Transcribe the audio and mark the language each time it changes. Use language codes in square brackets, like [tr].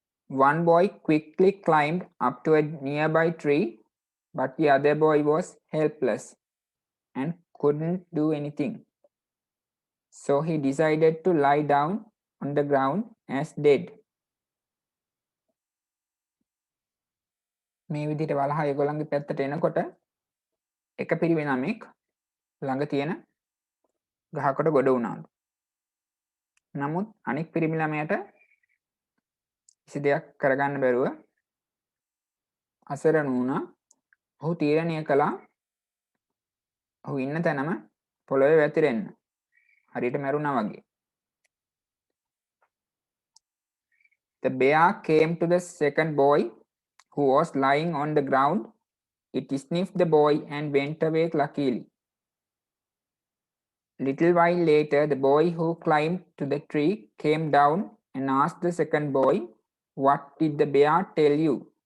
[en] One boy quickly climbed up to a nearby tree, but the other boy was helpless and couldn't do anything. So he decided to lie down on the ground as dead. [si] මේ විදිහට වලහා ඒගොල්ලන්ගේ පැත්තට එනකොට එක පිරිවෙනමෙක් ළඟ තියෙන ගහකට ගොඩ වුණාලු. නමුත් අනෙක් පිරිමි ළමයට කිසි දෙයක් කරගන්න බැරුව අසරණ වුණා. ඔහු තීරණය කළා ඔහු ඉන්න තැනම පොළොවේ වැතිරෙන්න. හරියට මැරුණා වගේ. [en] The bear came to the second boy who was lying on the ground. It sniffed the boy and went away luckily. Little while later, the boy who climbed to the tree came down and asked the second boy, "What did the bear tell you?"